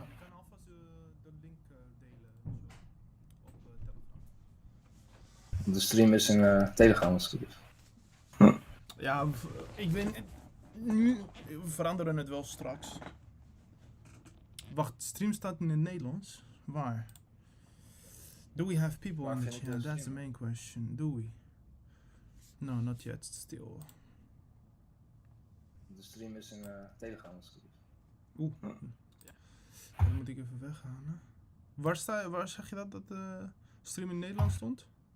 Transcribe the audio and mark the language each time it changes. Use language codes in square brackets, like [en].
[nl] Je kan alvast de link delen en zo. Op Telegram. De stream is in Telegram als het goed is. Ja, ik weet nu veranderen het wel straks. Wacht, stream staat in het Nederlands? Waar? [en] Do we have people on the channel? That's the main question. Do we? No, not yet, still. [nl] De stream is in Telegram als het goed is. Oeh. Dan moet ik even weggaan. Hè? Waar zeg je dat de stream in Nederland stond?